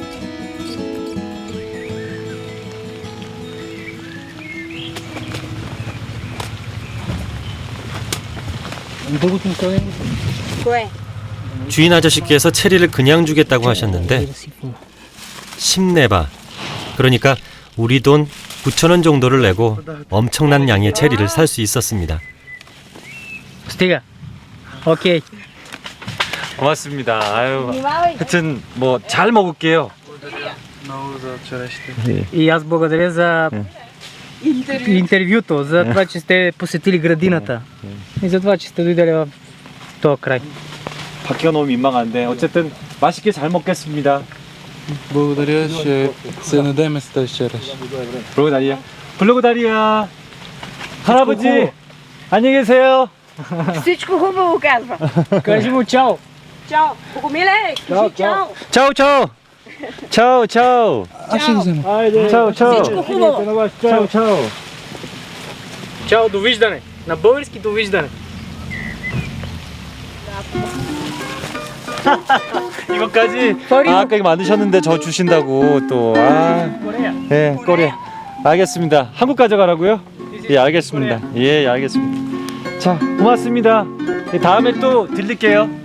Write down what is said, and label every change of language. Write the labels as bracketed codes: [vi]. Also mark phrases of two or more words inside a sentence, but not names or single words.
[bg] Кое? [ko] 주인 아저씨께서 체리를 그냥 주겠다고 하셨는데 10네바, 그러니까 우리 돈 9,000원 정도를 내고 엄청난 양의 체리를 살 수 있었습니다. [bg] Стига. Окей. [ko] 고맙습니다. 아유, 하여튼 뭐 잘 먹을게요. [bg] Много за вчерашните. И аз благодаря за интервюто, за това, че сте посетили градината и за това, че сте дойдели в този край. [ko] 받기가 너무 민망한데 어쨌든 맛있게 잘 먹겠습니다. [bg] Благодаря, ще се надеем с тази вчераш. благодаря. благодаря. [ko] 할아버지 안녕히 계세요. [bg] Всичко хубаво казва. Кажи му чао. Чао. Богомиле, кажи чао. чао чао. чао чао. Аз ще го взема. чао чао. Всичко хубаво. чао чао. Чао, довиждане. На български довиждане. [ko] 이것까지 아까 이거 만드셨는데 저 주신다고 또 예, 꼬리. 알겠습니다. 한국 가져가라고요? 예, 알겠습니다. 예, 알겠습니다. 자, 고맙습니다. 예, 다음에 또 들릴게요.